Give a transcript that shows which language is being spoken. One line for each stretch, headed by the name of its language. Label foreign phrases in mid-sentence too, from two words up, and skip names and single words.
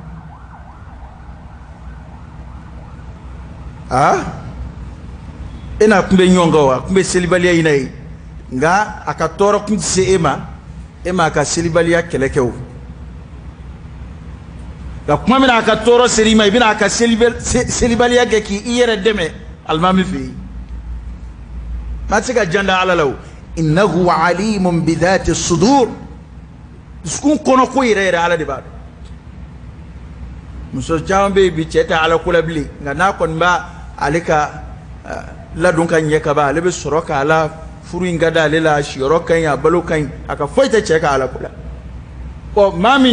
Bambara: e n'a kun bɛ ɲɔgɔn kan wa a kun bɛ selibaliya in na ye nka a ka tɔɔrɔ kun tɛ se e ma a ka selibaliya kɛlɛ kɛ o nka kuma min na a ka tɔɔrɔ seri i ma i bɛna a ka selibaliya kɛ k'i yɛrɛ dɛmɛ alimami fɛ yen maa tɛ se ka jan da ala la o
Arabic: innahu alimun bidhati sudur
Bambara: dusukun kɔnɔ ko yɛrɛ yɛrɛ ala de b'a dɔn muso caman bɛ yen bi cɛ tɛ ala ko la bilen nka n'a kɔni b'a ale ka ladon ka ɲɛ ka ban ale bɛ sɔrɔ ka ala furu in ka di ale la a siyɔrɔ ka ɲi a balo ka ɲi a ka foyi tɛ cɛ ka ala ko la ɔ maa min